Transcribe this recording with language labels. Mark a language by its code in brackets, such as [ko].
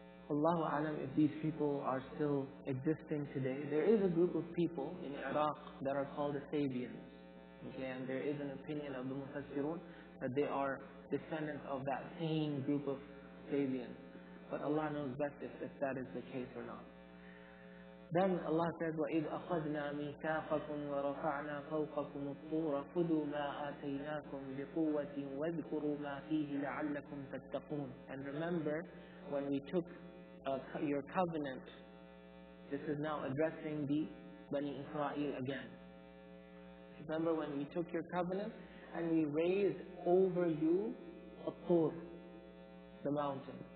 [en] Allahu Alam if these people are still existing today. There is a group of people in Iraq that are called the Sabians. Okay, and there is an opinion of the Mufassirun that they are descendants of that same group of Sabians. But Allah knows best if that is the case or not. [ar] Then Allah says, وَإِذْ أَخَذْنَا مِيثَاقَكُمْ وَرَفَعْنَا فَوْقَكُمُ الطُّورَ خُذُوا مَا آتَيْنَاكُمْ بِقُوَّةٍ وَاذْكُرُوا مَا فِيهِ لَعَلَّكُمْ تَتَّقُونَ. [en] And remember when we took your covenant. This is now addressing the Bani Israel again. Remember when we took your covenant and we raised over you a Tur, the mountain.